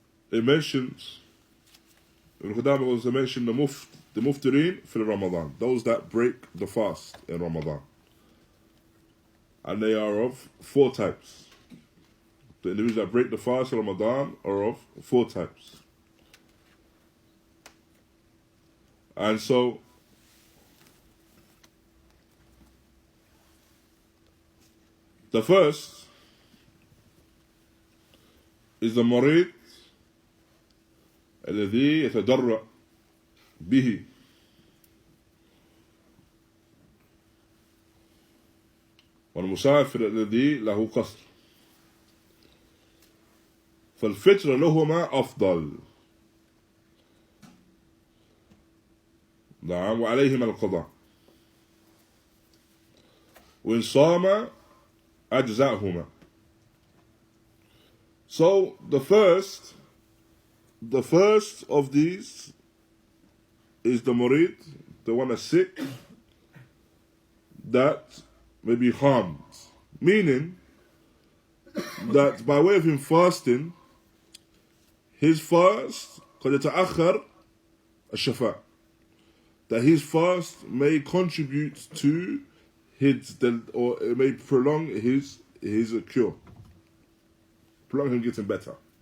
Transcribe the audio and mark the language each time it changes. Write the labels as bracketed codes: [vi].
[en] it mentions, in Qudāmah also mentioned the muftireen for Ramaḍān, those that break the fast in Ramaḍān. And they are of 4 types. The individuals that break the fast in Ramaḍān are of 4 types. And so, the first is the [ar] مريض الذي يتضرع به والمسافر الذي له قصر فالفطر لهما أفضل نعم وعليهما القضاء وإن صام أجزاءهما. [en] So the first of these is the murid, the one that's sick, that may be harmed. Meaning that by way of him fasting, his fast [ar] قد يتأخر الشفاء, [en] that his fast may contribute to or it may prolong his cure, prolong him getting better.